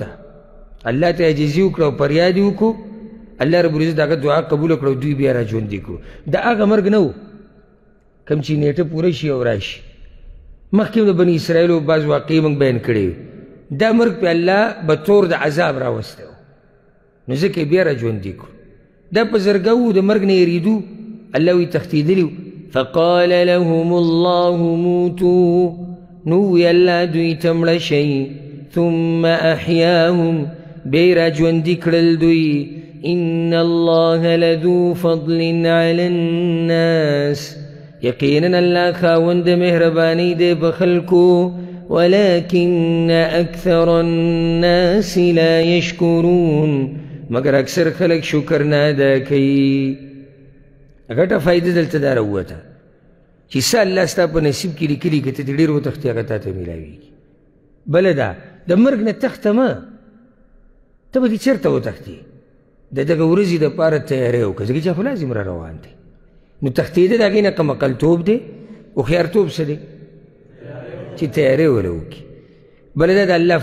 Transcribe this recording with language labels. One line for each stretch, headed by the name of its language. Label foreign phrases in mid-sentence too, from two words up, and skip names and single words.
Pashto: الله ته عاجزي وکړه او فریاد یې وکړو
Arabic: الله رب العزت
Pashto: هغه دعا قبوله کړه او دوی بیا را ژوندي کړو دا هغه مرګ نه و کوم چې نیټه پوره شي او راشي مخکې د بني اسرائیلو بعض واقعې موږ بیان کړې دا مرګ په الله به طور د عذاب راوستی و نو ځکه یې بیا را ژوندي کړو دا په زرګو د مرګ نه یېرېدو الله وی تښتېدلي
Arabic: فقال لهم الله
Pashto: موتوا نو وی الله دوی ته مړه شئ
Arabic: ثم احیاهم
Pashto: بیا را ژوندي کړل دوی
Arabic: ان الله لذو فضل على الناس
Pashto: یقینا الله خاوند مهرباني دی په خلکو
Arabic: ولكن اكثر الناس لا يشكرون
Pashto: مگر اکثر خلق شکر نه ادا کوي غټه فائدې دلته دا راووته چې څه الله ستا په نصیب کې لیکلي که ته دې ډېر وتښتې هغه تا ته میلاویږي بله دا د مرګ نه تخته مه ته به دې چېرته وتښتې د دغه ورځې دپاره تیاری وکړه ځکه چې خو لازم را روان دی نو تښتېده د هغې نه کم عقلتوب دی هوښیارتوب څه دی چې تیاری وله وکړي بله دا د الله